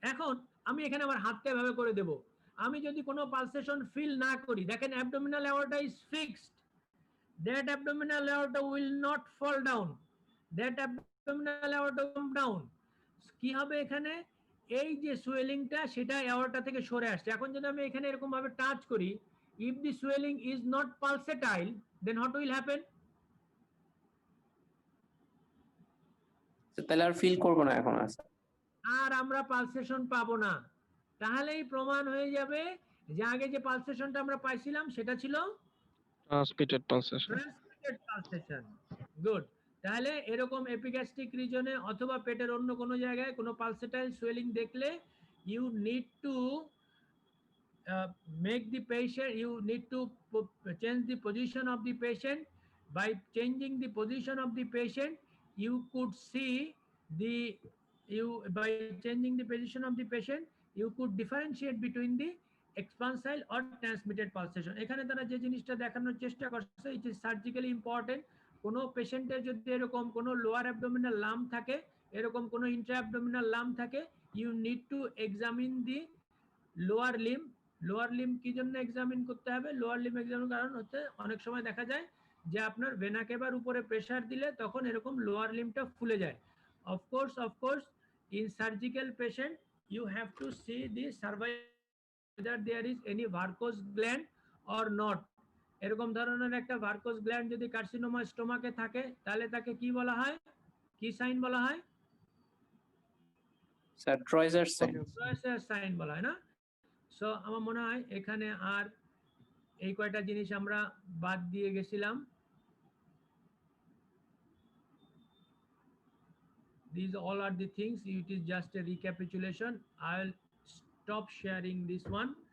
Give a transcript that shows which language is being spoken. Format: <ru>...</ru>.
<bn>এখন আমি এখানে আমার হাতটা এভাবে করে দেব, আমি যদি কোনো পালসেশন ফিল না করি, দেখেন</bn> <en>Abdominal aorta is fixed, that abdominal aorta will not fall down, that abdominal aorta come down।</en> <bn>কি হবে এখানে, এই যে সোয়েলিংটা সেটা অ্যাওর্টা থেকে সরে আসছে। এখন যদি আমি এখানে এরকম ভাবে টাচ করি,</bn> <en>if the swelling is not pulsatile then what will happen?</en> <bn>তাহলে আর ফিল করবো না এখন আর। আর আমরা পালসেশন পাবো না। তাহলেই প্রমাণ হয়ে যাবে যে আগে যে পালসেশনটা আমরা পাইছিলাম সেটা ছিল transmitted pulsation. Transmitted pulsation. Good. তাহলে এরকম এপিগ্যাস্ট্রিক রিজনে অথবা পেটের অন্য কোনো জায়গায় কোনো পালসেটাইল সোয়েলিং দেখলে</bn> <en>You need to make the patient, you need to change the position of the patient. By changing the position of the patient, you could see the, by changing the position of the patient you could differentiate between the expansile or transmitted pulsation।</en> <bn>এখানে তারা যে জিনিসটা দেখানোর চেষ্টা করছে,</bn> <en>it is surgically important।</en> <bn>কোনো পেশেন্টের যদি এরকম কোনো লোয়ার অ্যাবডোমিনাল লাম্প থাকে, এরকম কোনো ইন্ট্রা অ্যাবডোমিনাল লাম্প থাকে,</bn> <en>you need to examine the lower limb।</en> <bn>Lower limb কি জন্য এক্সামিন করতে হবে? লোয়ার লিম্ব এক্সামিন কারণ হচ্ছে অনেক সময় দেখা যায় যে আপনার ভেনা কেভার উপরে প্রেসার দিলে তখন এরকম লোয়ার লিম্বটা ফুলে যায়।</bn> <en>Of course in surgical patient you have to see the survival whether there is any varicose gland or not।</en> <bn>এরকম ধরনের একটা ভার্কোস গ্ল্যান্ড যদি কার্সিনোমা স্টোমাকে থাকে তাহলে তাকে কি বলা হয়, কি সাইন বলা হয়? Sir ট্রয়েজার sign. ট্রয়েজার সাইন বলা হয় না? সো আমার মনে হয় এখানে আর এই কয়টা জিনিস আমরা বাদ দিয়ে গেছিলাম।</bn> <en>These all are the things, it is just a recapitulation। I'll stop sharing this one।</en>